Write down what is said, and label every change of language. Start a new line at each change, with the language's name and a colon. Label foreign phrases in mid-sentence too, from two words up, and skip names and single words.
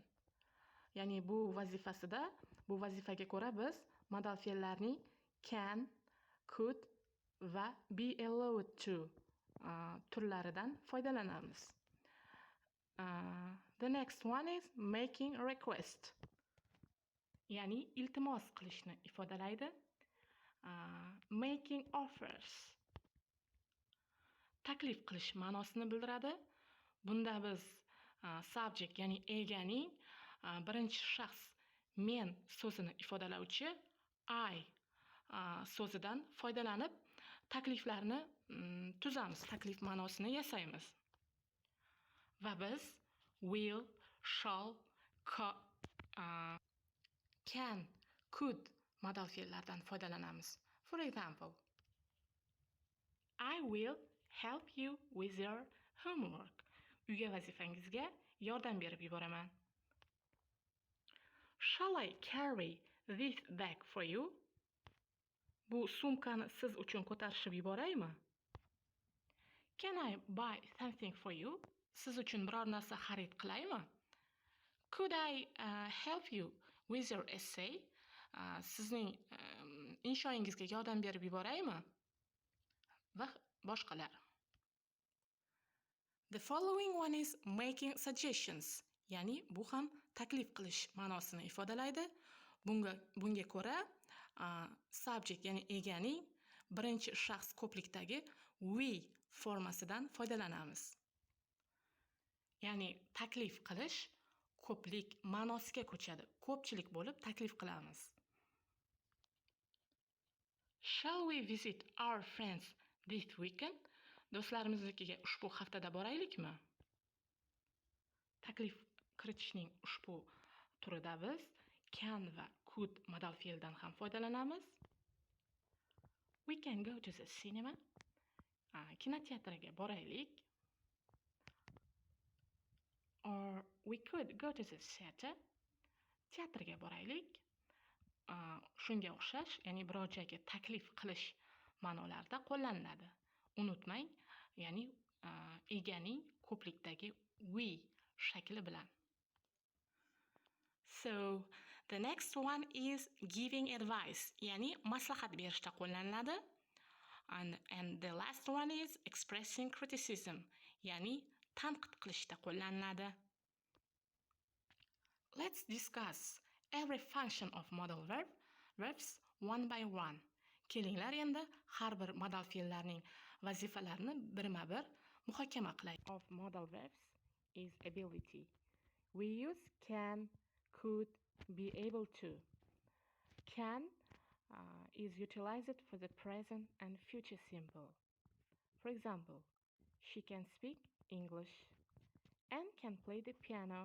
Uzbek: Ya'ni bu vazifaga ko'ra biz modal fe'llarning can, could va
English: be allowed to
Uzbek: turlaridan foydalanamiz.
English: The next one is making a request.
Uzbek: Ya'ni iltimos qilishni ifodalaydi.
English: Making offers.
Uzbek: Taklif qilish ma'nosini bildiradi. Bunda biz subject, ya'ni eganing birinchi shaxs men so'zini ifodalovchi I so'zidan foydalanib takliflarni tuzamiz, taklif ma'nosini yasaymiz. Va biz
English: will, shall, can, could
Uzbek: modal fe'llardan foydalanamiz.
English: For example, I will help you with your homework.
Uzbek: Uyga vazifangizga yordam berib yuboraman.
English: Shall I carry this bag for you?
Uzbek: Bu sumkani siz uchun ko'tarishib yuboraymi?
English: Can I buy something for you?
Uzbek: Siz uchun biror narsa xarid qilaymi?
English: Could I help you with your essay?
Uzbek: Sizning inshoingizga yordam berib yuboraymi? Va boshqalar.
English: The following one is making suggestions.
Uzbek: Ya'ni bu ham taklif qilish ma'nosini ifodalaydi. Bunga ko'ra subject, ya'ni eganing birinchi shaxs ko'plikdagi we formasidan foydalanamiz. Ya'ni taklif qilish ko'plik ma'nosiga ko'chadi. Ko'pchilik bo'lib taklif qilamiz.
English: Shall we visit our friends this weekend?
Uzbek: Do'stlarimiznikiga ushbu haftada boraylikmi? Taklif kiritishning ushbu turida biz can va could modal fe'ldan ham foydalanamiz.
English: We can go to the cinema.
Uzbek: Kinoteatrga boraylik.
English: Or we could go to the theater.
Uzbek: Teatrga boraylik. Shunga o'xshash, ya'ni biror joyga taklif qilish ma'nolarida qo'llaniladi. Unutmang, ya'ni eganing ko'plikdagi we shakli bilan.
English: So, The next one is giving advice,
Uzbek: ya'ni maslahat berishda qo'llaniladi.
English: And the last one is expressing criticism,
Uzbek: ya'ni tanqid qilishda qo'llaniladi.
English: Let's discuss every function of modal verbs one by one.
Uzbek: Kelinglar endi har bir modal fe'llarning vazifalarini birma-bir muhokama qilaylik.
English: Of modal verbs is ability. We use can, could, be able to. Can is utilized for the present and future simple. For example, she can speak English and can play the piano.